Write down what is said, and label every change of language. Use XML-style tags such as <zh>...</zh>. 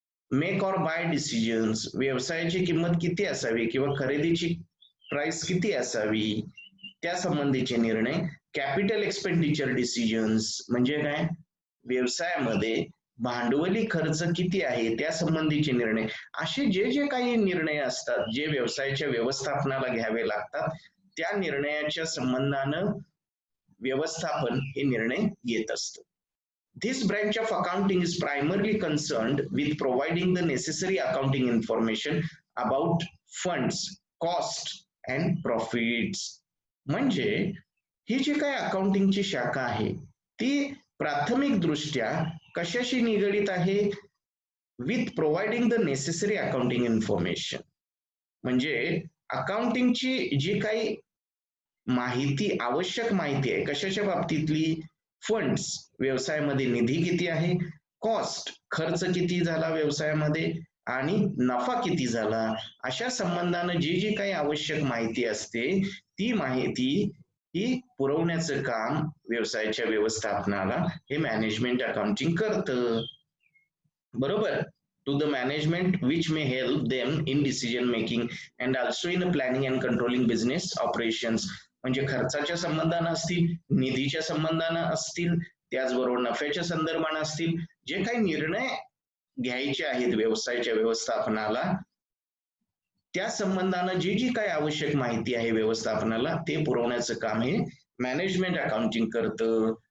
<en>make or buy decisions,</en> <mr>व्यवसायाची किंमत किती असावी किंवा खरेदीची प्राइस किती असावी त्या संबंधीचे निर्णय, कॅपिटल एक्सपेंडिचर डिसिजन्स म्हणजे काय, व्यवसायामध्ये भांडवली खर्च किती आहे त्या संबंधीचे निर्णय. असे जे जे काही निर्णय असतात जे व्यवसायाच्या व्यवस्थापनाला घ्यावे लागतात त्या निर्णयाच्या संबंधानं व्यवस्थापन हे निर्णय घेत असतं.</mr> <en>This branch of accounting is primarily concerned with providing the necessary accounting information about funds, cost and profits.</en> <mr>म्हणजे ही जी काही अकाउंटिंगची शाखा आहे ती प्राथमिक दृष्ट्या कशाशी निगडित आहे?</mr> <en>With providing the necessary accounting information.</en> <mr>म्हणजे अकाउंटिंगची जी काही माहिती, आवश्यक माहिती आहे कशाच्या बाबतीतली? फंड्स, व्यवसायामध्ये निधी किती आहे, कॉस्ट, खर्च किती झाला व्यवसायामध्ये, आणि नफा किती झाला, अशा संबंधानं जी जी काही आवश्यक माहिती असते ती माहिती ही पुरवण्याचं काम व्यवसायाच्या व्यवस्थापनाला हे मॅनेजमेंट अकाउंटिंग करतं, बरोबर.</mr> <en>to the management which may help them in decision making and also in planning and controlling business operations.</en> <mr>म्हणजे खर्चाच्या संबंधानं असतील, निधीच्या संबंधानं असतील, त्याचबरोबर नफ्याच्या संदर्भानं असतील, जे काही निर्णय घ्यायचे आहेत व्यवसायाच्या व्यवस्थापनाला, त्या संबंधानं जी जी काही आवश्यक माहिती आहे व्यवस्थापनाला ते पुरवण्याचं काम हे मॅनेजमेंट अकाउंटिंग करतं.</mr>